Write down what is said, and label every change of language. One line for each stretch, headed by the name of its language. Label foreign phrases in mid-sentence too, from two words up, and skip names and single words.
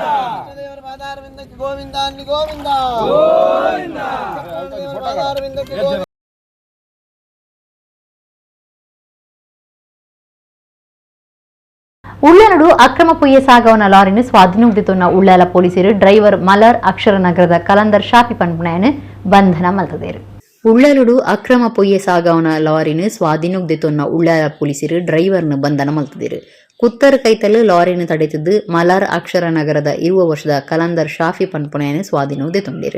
Kannada: ದೇವರ ಪಾದಾರವಿಂದಕ್ಕೆ ಗೋವಿಂದ ಅನ್ನಿ ಗೋವಿಂದ ಗೋವಿಂದ. ದೇವರ ಪಾದಾರವಿಂದಕ್ಕೆ ಗೋವಿಂದ.
Tulu: ಉಳ್ಳಾಲಡು ಅಕ್ರಮ ಪೊಯ್ಯೆ ಸಾಗವನ ಲಾರಿನ ಸ್ವಾಧೀನೋಗ್ದಿತೊನ್ನ ಉಳ್ಳಾಲ ಪೊಲೀಸರು ಡ್ರೈವರ್ ಮಲರ್ ಅಕ್ಷರ ನಗರದ ಕಲಂದರ್ ಶಾಪಿ ಪನ್ಪುಣೆಯನ್ನು ಬಂಧನ ಮಲ್ತದೇರು. ಉಳ್ಳಾಲಡು ಅಕ್ರಮ ಪೊಯ್ಯೆ ಸಾಗವನ ಲಾರಿನ ಸ್ವಾಧೀನೋಗ್ದಿತೊನ್ನ ಉಳ್ಳಾಲ ಪೊಲೀಸರು ಡ್ರೈವರ್ನ ಬಂಧನ ಮಲ್ತದೇರು. ಕುತ್ತರ್ ಕೈತಲು ಲಾರಿನ ತಡೆತಿದ್ದು ಮಲರ್ ಅಕ್ಷರ ನಗರದ 20 ವರ್ಷದ ಕಲಂದರ್ ಶಾಫಿ ಪನ್ಪುಣೆಯನ್ನು ಸ್ವಾಧೀನೋಗ್ದಿತೊಂಡೇರು.